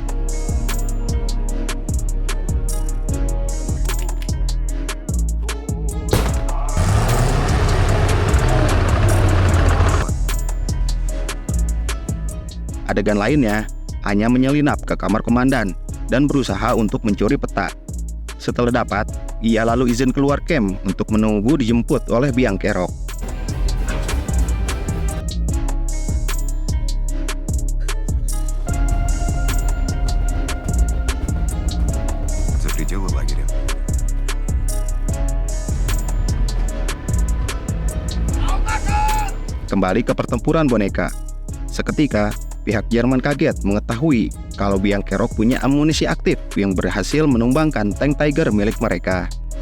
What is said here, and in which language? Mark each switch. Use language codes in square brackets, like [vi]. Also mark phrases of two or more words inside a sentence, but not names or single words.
[id] Adegan lainnya, Anya menyelinap ke kamar komandan dan berusaha untuk mencuri peta. Setelah dapat, ia lalu izin keluar camp untuk menunggu dijemput oleh Biang Kerok. [ru] За пределы лагеря. [id] Kembali ke pertempuran boneka. Seketika, pihak Jerman kaget mengetahui kalau Biang Kerok punya amunisi aktif yang berhasil menumbangkan tank Tiger milik mereka.